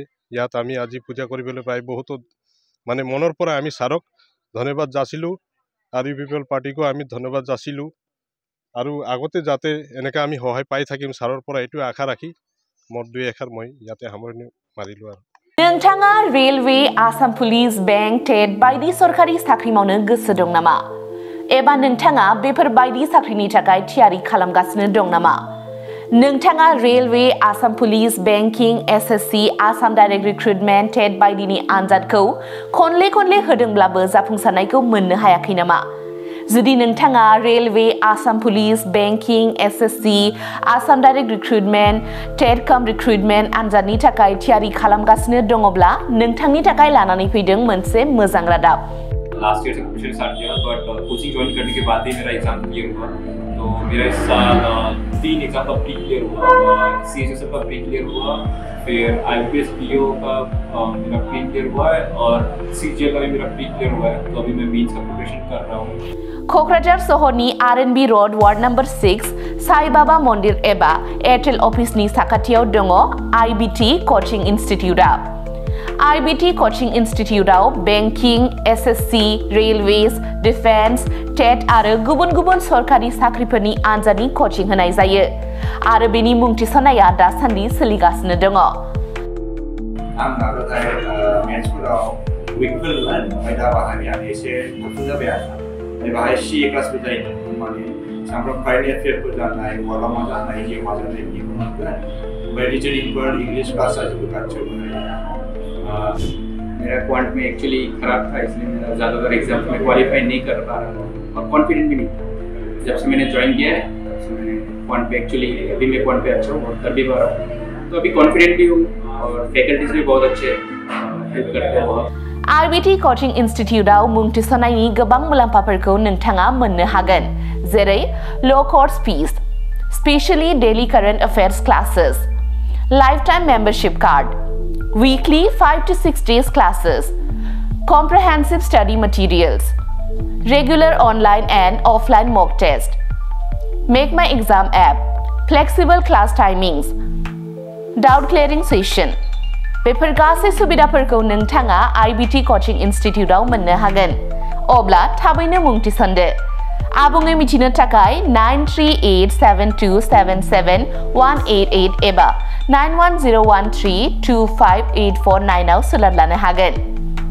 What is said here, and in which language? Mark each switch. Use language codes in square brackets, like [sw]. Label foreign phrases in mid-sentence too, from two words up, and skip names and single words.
[as] ইয়াত আমি আজি পূজা কৰিবলৈ পাই বহুত মানে মনৰ পৰা আমি ছাৰক ধন্যবাদ যাচিলোঁ আৰু পিপল পাৰ্টিকো আমি ধন্যবাদ যাচিলোঁ। আৰু আগতে যাতে এনেকৈ আমি সহায় পাই থাকিম ছাৰৰ পৰা এইটো আশা ৰাখি মোৰ দুই এষাৰ মই ইয়াতে সামৰণি মাৰিলোঁ। আৰু [brx] नोंथाङा रेलवे, आसाम पुलिस, बेंक, टेट बायदि सरकारि साख्रि मावनो गोसो दं नामा? एबा नोंथाङा बेफोर बायदि साख्रिनि थाखाय थियारि खालामगासिनो दं नामा? नोंथाङा रेलवे, आसाम पुलिस, बेंकिं, SSC, आसाम डाइरेक्ट रिक्रुटमेन्ट, टेट बायदिनि आनजादखौ खनले होदोंब्लाबो जाफुंसारनायखौ मोननो हायाखै नामा? जुदि नोंथाङा रेलवे, आसाम पुलिस, बेंकिं, SSC, आसाम डाइरेक्ट रिक्रुटमेन्ट, टेट कम रिक्रुटमेन्ट आनजादनि थाखाय थियारि खालामगासिनो दङब्ला नोंथांनि थाखाय लानानै फैदों मोनसे मोजां रादाब। [en] last year [hi] से [en] coaching start [hi] किया, बट [en] coaching join [hi] करने के बाद ही मेरा [en] exam clear [hi] हुआ। तो मेरा इस साल 3 एग्जाम का [en] pre clear [hi] हुआ, CHSL का [en] pre clear [hi] हुआ, फिर IPS PO का मेरा [en] pre clear [hi] हुआ है और CGL का भी मेरा [en] pre clear [hi] हुआ है। तो अभी मैं मेंस का प्रिपरेशन कर रहा हूँ। [brx] क'क्राझार सहरनि RNB रोड वार्ड नम्बर 6 साई बाबा मन्दिर एबा एयारटेल अफिसनि साखाथियाव दङ IBT कोचिं इन्स्टिट्यूटआ। IBT कोचिं इन्स्टिट्यूटआव बेंकिं, SSC, रेलवेज, डिफेन्स, टेट आरो गुबुन गुबुन सरकारि साख्रिफोरनि आनजादनि कोचिं होनाय जायो आरो बेनि मुं थिसननाया दासान्दि सोलिगासिनो दङ। आं नाजाथाय मेथ्सफोराव उइकफोरमोन, ओमफ्राय दा बाहायनायानो एसे थाबथु जाबाय आरो बाहाय CA क्लासबो जायो, माने सामफ्राम कारेन्ट एफेयारफोर जानाय, वार्डआव मा जानाय, जिउआव मा जानाय बिदिखौ मोनगोन। ओमफ्राय रिजनिंफोर, [en] English class [brx] जाजोबो खाथियाव। [hi] मेरा क्वांट में एक्चुअली ख़राब था, इसलिए मेरा ज़्यादातर एग्जाम में क्वालिफाई नहीं कर पा रहा था और कॉन्फिडेंट भी नहीं था। जब से मैंने ज्वाइन किया है तब से मैंने क्वांट पे एक्चुअली अभी मैं क्वांट पे अच्छा हूँ और कर भी पा रहा हूँ, तो अभी कॉन्फिडेंट भी हूँ और फैकल्टीज भी बहुत अच्छे हेल्प करते हैं बहुत। [brx] IBT कोचिं इन्स्टिट्यूटआव मुं थिसननायनि गोबां मुलाम्फाफोरखौ नोंथाङा मोननो हागोन, जेरै [en] low course fees, specially daily current affairs classes, lifetime membership card, weekly 5 to 6 days classes, comprehensive study materials, regular online and offline mock test, Make My Exam app, flexible class timings, doubt clearing session। [brx] बेफोर गासै सुबिदाफोरखौ नोंथाङा IBT कोचिं इन्स्टिट्यूटआव मोननो हागोन। अब्ला थाबैनो मुं थिसनदो। आबुङै मिथिनो थाखाय 9387277188 एबा 91013258449 आव सोलाद लानो हागोन।